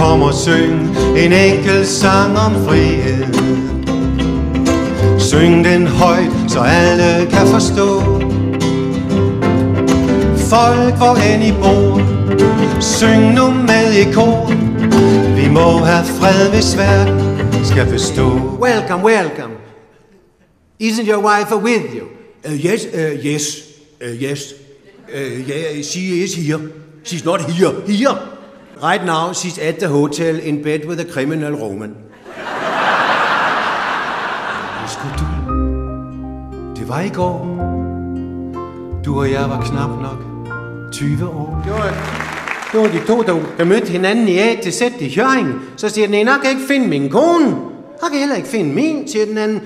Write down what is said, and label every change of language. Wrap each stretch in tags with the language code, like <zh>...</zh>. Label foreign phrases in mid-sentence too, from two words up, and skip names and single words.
<da>om at synge en enkelt sang om frihed. Syng den højt, så alle kan forstå. Folk, hvor end I bor, syng nu med i kor. Vi må have fred, hvis verden skal bestå.</da> <en>Welcome, welcome. Isn't your wife with you? Yes. Yeah, she is here. She's not here. Here. Right now, she's at the hotel in bed with a criminal Roman.</en> <da>Det var i går. Du og jeg var knap nok 20 år. Det var de to, der mødte hinanden i A til Z i Hjørring. Så siger den ene, jeg kan ikke finde min kone. Jeg kan heller ikke finde min, siger den anden.</da>